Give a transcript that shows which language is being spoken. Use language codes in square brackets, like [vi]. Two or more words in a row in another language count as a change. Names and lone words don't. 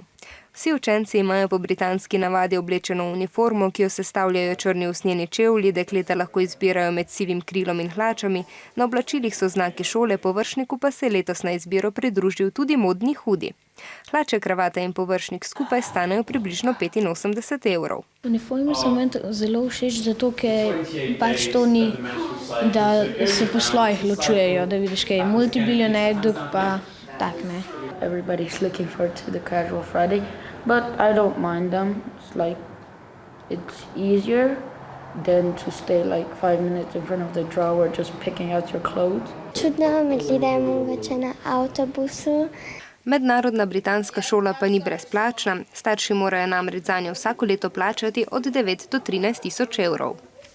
[sl] Vsi učenci imajo po britanski navadi oblečeno uniformo, ki jo sestavljajo črni usnjeni čevlji, dekleta lahko izbirajo med sivim krilom in hlačami, na oblačilih so znaki šole, površniku pa se je letos na izbiro pridružil tudi modni hudi. Hlače, kravata in površnik skupaj stanejo približno 85 evrov. Uniforme so meni zelo všeč, zato ker pač to ni, da se po slojih ločujejo, da vidiš, kaj je multibilioner, dok pa tak ne. [en] Everybody's looking forward to the casual Friday, but I don't mind them. It's easier than to stay like 5 minutes in front of the drawer just picking out your clothes. [sl] Čudno me gledajo mogoče na avtobusu. Mednarodna britanska šola pa ni brezplačna, starši morajo namreč zanjo vsako leto plačati od 9 do 13 tisoč evrov.